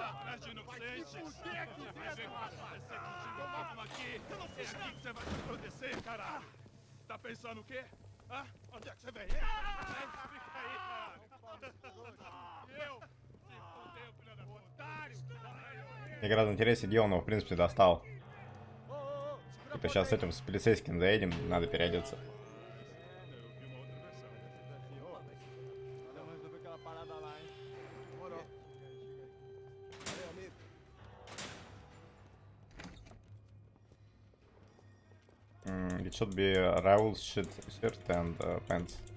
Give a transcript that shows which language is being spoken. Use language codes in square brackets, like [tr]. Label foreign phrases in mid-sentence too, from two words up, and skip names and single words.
[pt] Atrás de inocentes! Vai se fuder aqui dentro, rapaz! Você contigo mesmo aqui! Eu não fiz nada! É aqui que você vai se proteger, caralho! Tá pensando o quê? Hã? Onde é que você vem? Fica aí, caralho! Eu? Se fudeu, filha da puta! Otário! [ru] Мне гораздо интереснее, где он его, в принципе, достал. Типа сейчас с этим, с полицейским заедем, надо переодеться. [en] It should be Raul's shirt and pants.